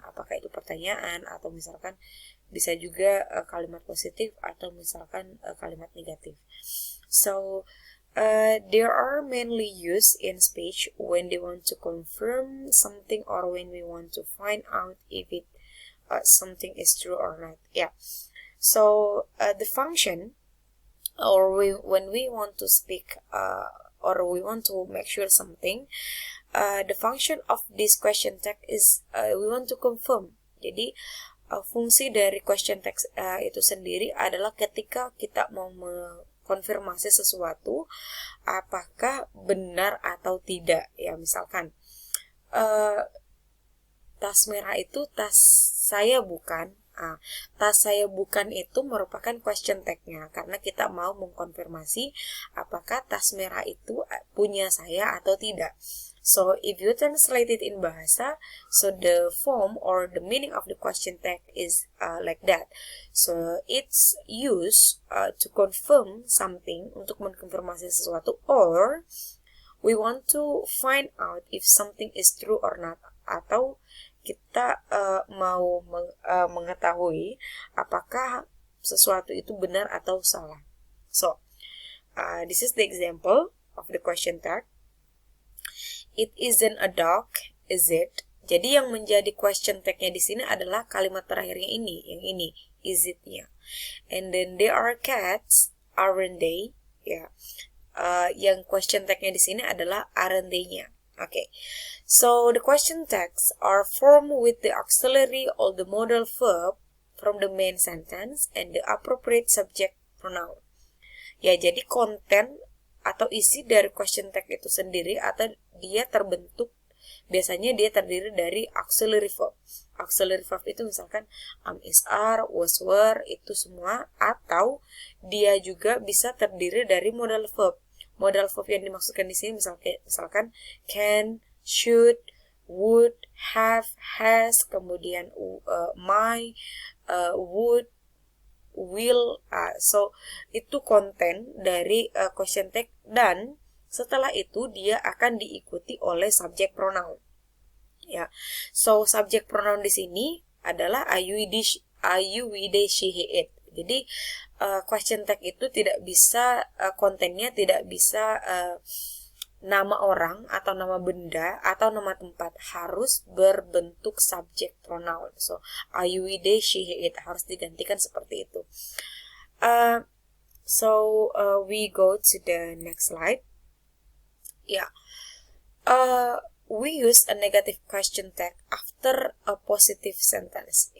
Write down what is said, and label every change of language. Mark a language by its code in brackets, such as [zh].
[id] Apakah itu pertanyaan atau misalkan bisa juga kalimat positif atau misalkan kalimat negatif. [en] So they are mainly used in speech when they want to confirm something or when we want to find out if it something is true or not. Yeah. So the function, or when we want to speak or we want to make sure something, the function of this question tag is we want to confirm. [id] Jadi fungsi dari question tag itu sendiri adalah ketika kita mau konfirmasi sesuatu apakah benar atau tidak ya. Misalkan tas merah itu tas saya bukan. Tas saya bukan itu merupakan question tag-nya karena kita mau mengkonfirmasi apakah tas merah itu punya saya atau tidak. [en] So if you translate it in bahasa, so the form or the meaning of the question tag is like that. So it's used to confirm something, [id] untuk mengkonfirmasi sesuatu, [en] or we want to find out if something is true or not, [id] atau kita mau mengetahui apakah sesuatu itu benar atau salah. [en] So this is the example of the question tag. It isn't a dog, is it? [id] Jadi yang menjadi question tag-nya di sini adalah kalimat terakhirnya ini, yang ini, [en] is it- [id] nya. [en] And then they are cats, aren't they? Ya. [id] Yang question tag-nya di sini adalah [en] aren't they- [id] nya. Okay. [en] So the question tags are formed with the auxiliary or the modal verb from the main sentence and the appropriate subject pronoun. [id] Ya, jadi konten atau isi dari question tag itu sendiri atau dia terbentuk, biasanya dia terdiri dari auxiliary verb. Auxiliary verb itu misalkan is, are, was, were, itu semua, atau dia juga bisa terdiri dari modal verb. Modal verb yang dimaksudkan di sini misalkan can, should, would, have, has, kemudian might, would, will. So itu konten dari question tag, dan setelah itu dia akan diikuti oleh subject pronoun. Ya. So subject pronoun di sini adalah I, you, they, she, he, it. Jadi question tag itu tidak bisa kontennya tidak bisa nama orang atau nama benda atau nama tempat, harus berbentuk subject pronoun. So I, you, they, she, he, it harus digantikan seperti itu. [en] So we go to the next slide. Yeah. We use a negative question tag after a positive sentence.